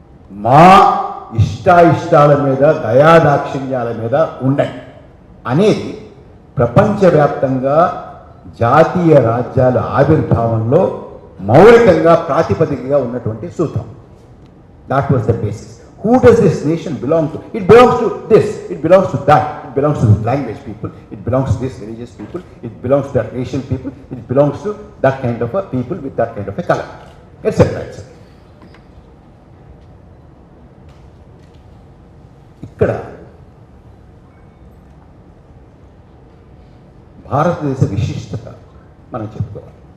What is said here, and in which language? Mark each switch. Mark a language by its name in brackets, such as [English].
[Telugu] మా ఇష్టాయిష్టాల మీద, దయాదాక్షిణ్యాల మీద ఉండండి అనేది ప్రపంచవ్యాప్తంగా జాతీయ రాజ్యాల ఆవిర్భావంలో మౌలికంగా ప్రాతిపదికగా ఉన్నటువంటి సూత్రం. [English] That was the basis. Who does this nation belong to? It belongs to this, it belongs to that, it belongs to the language people, it belongs to this religious people, it belongs to that nation people, it belongs to that kind of a people with that kind of a color, etc. etc. [Telugu] ఇక్కడ భారతదేశ విశిష్టత మనం చెప్పుకోవాలి.